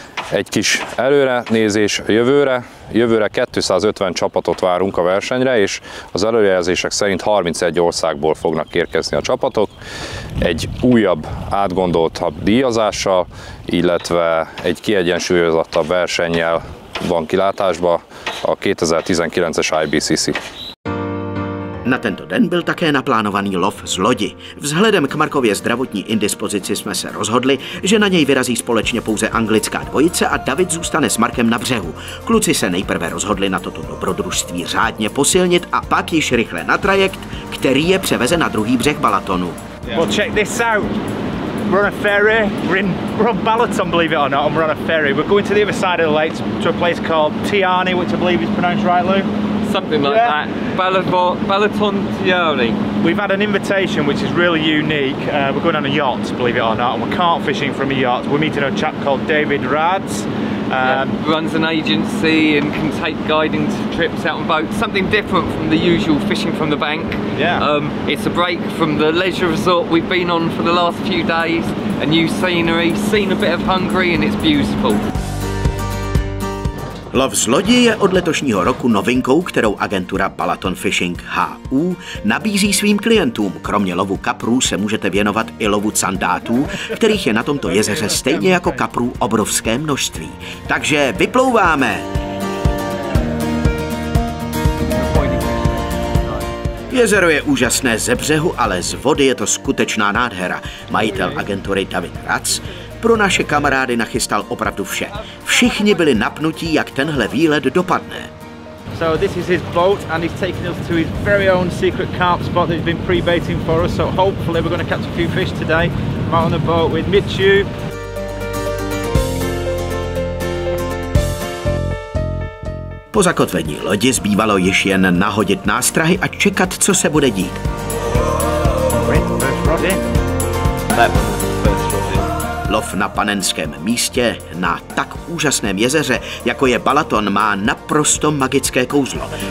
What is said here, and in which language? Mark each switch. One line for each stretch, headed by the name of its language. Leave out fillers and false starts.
Hungarian: Egy kis előrenézés jövőre. Jövőre 250 csapatot várunk a versenyre, és az előrejelzések szerint 31 országból fognak érkezni a csapatok. Egy újabb, átgondoltabb díjazással, illetve egy kiegyensúlyozottabb versennyel van kilátásba a 2019-es IBCC.
Czech: Na tento den byl také naplánovaný lov z lodi. Vzhledem k Markově zdravotní indispozici jsme se rozhodli, že na něj vyrazí společně pouze anglická dvojice a David zůstane s Markem na břehu. Kluci se nejprve rozhodli na toto dobrodružství řádně posilnit a pak již rychle na trajekt, který je převeze na druhý břeh Balatonu.
English: Well, check this out. We're on a ferry. We're on Balaton, believe it or not, and we're on a ferry. We're going to the other side of the lake to a place called Tiani, which I believe is pronounced right, Lou? Something like that. Balaton Tiani. We've had an invitation which is really unique. We're going on a yacht, believe it or not, and we're carp fishing from a yacht. We're meeting a chap called David Rads. Runs an agency and can take guiding trips out on boats. Something different from the usual fishing from the bank. Yeah. It's a break from the leisure resort we've been on for the last few days. A new scenery, seen a bit of Hungary, and it's beautiful.
Czech: Lov z lodi je od letošního roku novinkou, kterou agentura Balaton Fishing HU nabízí svým klientům. Kromě lovu kaprů se můžete věnovat i lovu candátů, kterých je na tomto jezeře stejně jako kaprů obrovské množství. Takže vyplouváme! Jezero je úžasné ze břehu, ale z vody je to skutečná nádhera. Majitel agentury David Rads pro naše kamarády nachystal opravdu vše. Všichni byli napnutí, jak tenhle výlet dopadne.
English: So this is his boat and he's taking us to his very own secret carp spot that he's been pre-baiting for us. So hopefully we're going to catch a few fish today. I'm out on the boat with Mitchu.
Czech: Po zakotvení lodi zbývalo již jen nahodit nástrahy a čekat, co se bude dít. Lov na panenském místě na tak úžasném jezeře, jako je Balaton, má naprosto magické kouzlo.